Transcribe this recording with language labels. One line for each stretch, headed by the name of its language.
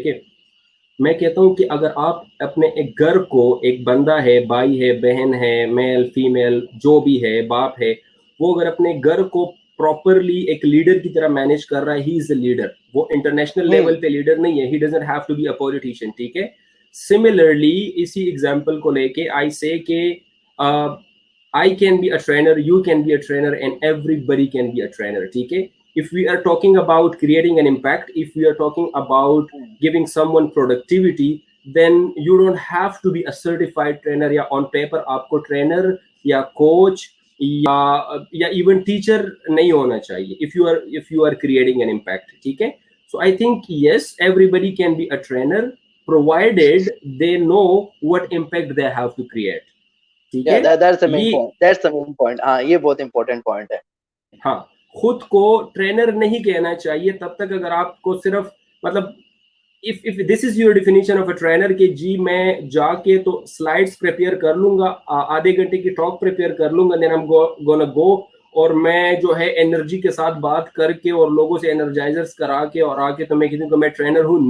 Urdu: دیکھیں, میں کہتا ہوں کہ اگر آپ اپنے ایک گھر کو, ایک بندہ ہے, بھائی ہے, بہن ہے, میل فیمیل جو بھی ہے, باپ ہے, وہ اگر اپنے گھر کو پراپرلی ایک لیڈر کی طرح مینیج کر رہا ہے,
English: He is a leader.
Urdu: وہ انٹرنیشنل لیول پہ لیڈر نہیں ہے,
English: he doesn't have to be a politician,
Urdu: ٹھیک ہے. سملرلی اسی ایگزامپل کو لے کے آئی سے کہ
English: I can be a trainer, you can be a trainer, and everybody can be a trainer, ٹھیک ہے. If we are talking about creating an impact, if we are talking about giving someone productivity, then you don't have to be a certified trainer یا on paper
Urdu: آپ کو
English: trainer یا coach یا even teacher
Urdu: نہیں ہونا چاہیے
English: if you are creating an impact, ٹھیک ہے. So I think yes, everybody can be a trainer provided they know what impact they have to create. That's the main point. That's the main point.
Urdu: ہاں, یہ بہت important point ہے. ہاں, خود کو trainer نہیں کہنا چاہیے تب تک اگر آپ کو صرف مطلب
English: if this is your definition of a trainer
Urdu: کہ جی میں جا کے تو سلائڈس پریپیئر کر لوں گا, آدھے گھنٹے کی ٹاک پریپیئر کر لوں گا,
English: then I'm gonna go,
Urdu: اور میں جو ہے انرجی کے ساتھ بات کر کے اور لوگوں سے انرجائزرز کرا کے اور آ کے تو میں کہوں کہ میں ٹرینر ہوں.